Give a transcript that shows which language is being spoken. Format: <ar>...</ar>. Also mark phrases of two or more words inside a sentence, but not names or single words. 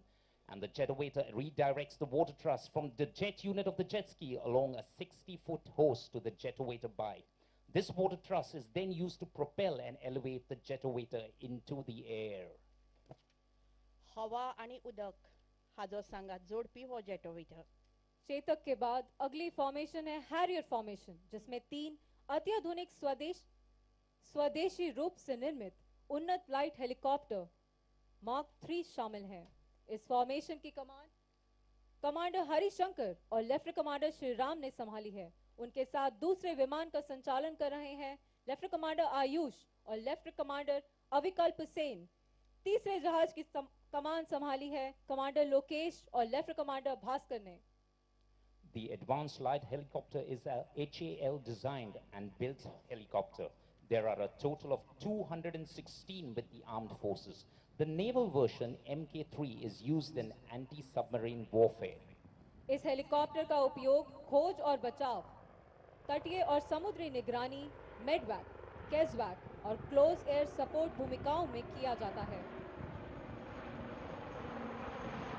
<en>And the Jetowator redirects the water truss from the jet unit of the jet ski along a 60-foot hose to the Jetowator bike. This water truss is then used to propel and elevate the Jetowator into the air.</en> <kok>हवा आणि उदक हाजो सांगात जोडपी हो जेटोवेटर।</kok> <hi>चेतक के बाद अगली फॉर्मेशन है हैरियर फॉर्मेशन, जिसमें 3 अत्याधुनिक स्वदेशी रूप से निर्मित उन्नत</hi> <en>Light Helicopter Mark 3</en> <hi>शामिल हैं। इस फॉर्मेशन की कमान कमांडर हरिशंकर और लेफ्टिनेंट कमांडर श्रीराम ने संभाली है। उनके साथ दूसरे विमान का संचालन कर रहे हैं लेफ्टिनेंट कमांडर आयुष और लेफ्टिनेंट कमांडर अविकल्प सेन। तीसरे जहाज की कमान संभाली है कमांडर लोकेश और लेफ्टिनेंट कमांडर भास्कर ने।</hi> <en>The Advanced Light Helicopter is a HAL designed and built helicopter. There are a total of 216 with the armed forces. The naval version Mk3 is used in anti-submarine warfare.</en> <hi>इस हेलीकॉप्टर का उपयोग खोज और बचाव, तटीय और समुद्री निगरानी, मेडवैक, केजवैक और</hi> <en>close air support</en> <hi>भूमिकाओं में किया जाता है।</hi>